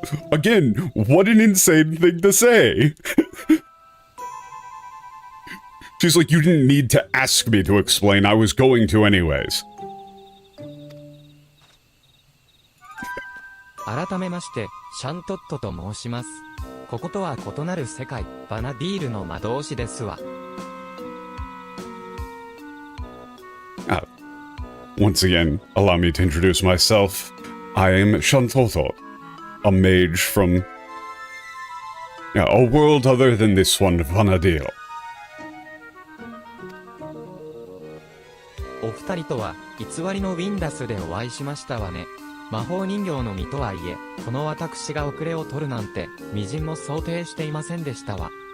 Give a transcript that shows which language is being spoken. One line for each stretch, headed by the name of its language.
English: Again, what an insane thing to say! She's like, you didn't need to ask me to explain, I was going to anyways.
Japanese: 改めまして、シャントットと申します。こことは異なる世界、バナディールの魔導士ですわ。
English: Once again, allow me to introduce myself. I am Shantoto, a mage from a world other than this one, Vanadil.
Japanese: お二人とは、偽りのウィンダスでお会いしましたわね。魔法人形の身とはいえ、この私が遅れを取るなんて、微塵も想定していませんでしたわ。